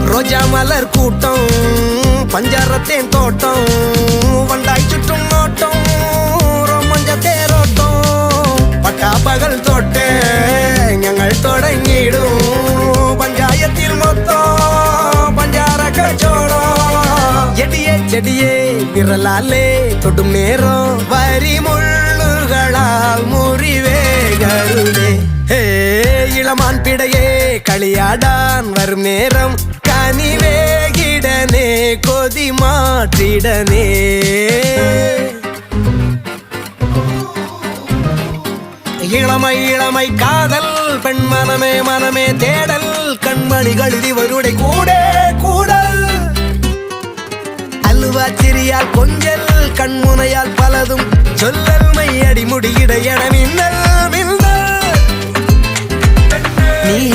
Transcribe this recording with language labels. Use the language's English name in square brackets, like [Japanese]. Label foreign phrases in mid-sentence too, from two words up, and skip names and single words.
[Tamil] பஞ்சா மலர் கூட்டம் பஞ்சாரத்தேன் தோட்டம் வண்டாய் சுற்றும் நோட்டம் ரோமஞ்ச தேரோட்டம் பட்டா பகல் தொட்டே [Malayalam] ഞങ്ങൾ തുടങ്ങിയിടും പഞ്ചായത്തിൽ മൊത്തം പഞ്ചാര കച്ചോടം ചെടിയെ ചെടിയെ വിരലാലേ തൊടും നേരം വരിമുള്ളുകളാൽ മുറിവേകരുതേ ഹേ ഇളമാൻ പിടയെ കളിയാടാൻ വരും നേരം കനിവേകിടനേ കൊതി മാറ്റിടനേ [Tamil] இளமை இளமை காதல் பெண் மனமே மனமே தேடல் கண்மணிகள் இவருடைய கூட கூடல் அல்வா சிறியால் கொஞ்சல் கண்முனையால் பலதும் சொல்லல் மையடி முடியிட என மின்னல் மின்னல் நீ